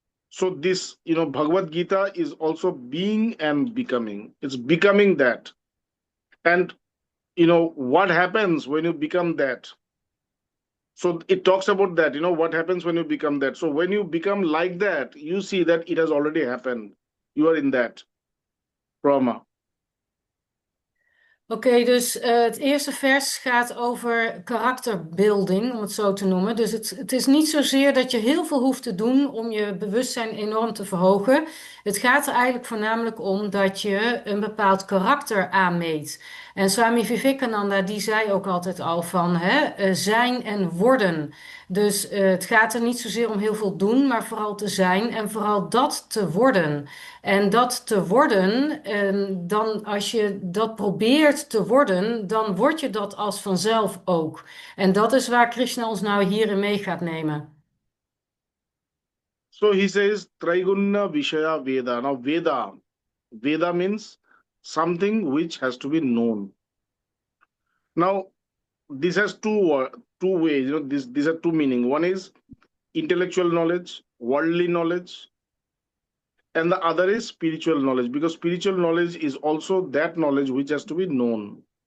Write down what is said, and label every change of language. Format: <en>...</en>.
<en>So this, Bhagavad Gita is also being and becoming. It's becoming that. And, what happens when you become that? So it talks about that, what happens when you become that. So when you become like that, you see that it has already happened. You are in that trauma.</en> <nl>Oké, dus het eerste vers gaat over karakterbuilding, om het zo te noemen. Dus het is niet zozeer dat je heel veel hoeft te doen om je bewustzijn enorm te verhogen. Het gaat er eigenlijk voornamelijk om dat je een bepaald karakter aanmeet. En Swami Vivekananda die zei ook altijd al van zijn en worden. Dus het gaat er niet zozeer om heel veel doen, maar vooral te zijn en vooral dat te worden. En dat te worden, dan als je dat probeert te worden, dan word je dat als vanzelf ook. En dat is waar Krishna ons nou hierin mee gaat nemen.</nl> <en>So he says, Traigunna Vishaya Veda. Now Veda means something which has to be known. Now, this has two ways, these are two meaning. One is intellectual knowledge, worldly knowledge, and the other is spiritual knowledge, because spiritual knowledge is also that knowledge which has to be known.</en>